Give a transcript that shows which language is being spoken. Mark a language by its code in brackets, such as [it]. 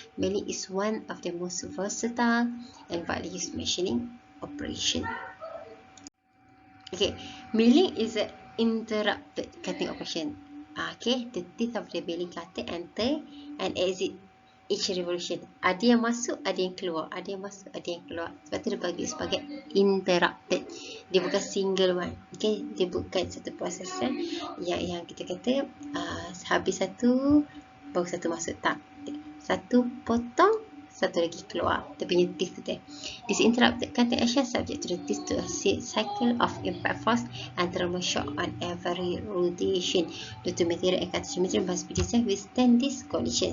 [en] Milling is one of the most versatile and widely used machining operation. Okay, milling is an interrupted cutting operation. Okay, the teeth of the milling cutter enter and exit each revolution. [ms] Ada yang masuk, ada yang keluar. Ada yang masuk, ada yang keluar. Sebab tu dia bagi sebagai interrupted. Dia bukan [en] single one. [ms] Okay, dia bukan satu proses yang kita kata habis satu, baru satu masuk. Tak. Satu potong, satu lagi keluar. Dia punya teeth tu. [en] This interrupted cutting action subject to the teeth to a cycle of impact force and thermal shock on every rotation. Due to material and cutter geometry must be designed to withstand this collision.